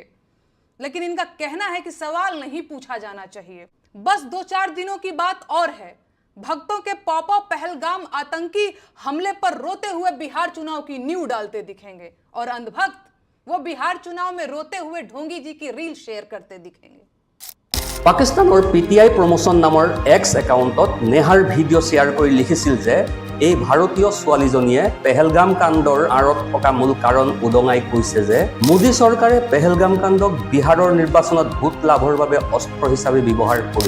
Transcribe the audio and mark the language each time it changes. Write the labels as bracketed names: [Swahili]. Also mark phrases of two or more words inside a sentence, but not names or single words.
[Hindi] लेकिन इनका कहना है कि सवाल नहीं पूछा जाना चाहिए। बस 2-4 दिनों की बात और है, भक्तों के पॉपो पहलगाम आतंकी हमले पर रोते हुए बिहार चुनाव की नींव डालते दिखेंगे और अंधभक्त वो बिहार चुनाव में रोते हुए ढोंगी जी की रील शेयर करते दिखेंगे। [Assamese] পাকিস্তানৰ PTI প্ৰমোচন নামৰ এক্স একাউণ্টত নেহাৰ ভিডিঅ' শ্বেয়াৰ কৰি লিখিছিল যে এই ভাৰতীয় ছোৱালীজনীয়ে পেহেলগাম কাণ্ডৰ আঁৰত থকা মূল কাৰণ উদঙাই কৈছে যে মোদী চৰকাৰে পেহেলগাম কাণ্ডক বিহাৰৰ নিৰ্বাচনত ভোট লাভৰ বাবে অস্ত্ৰ হিচাপে ব্যৱহাৰ কৰিব।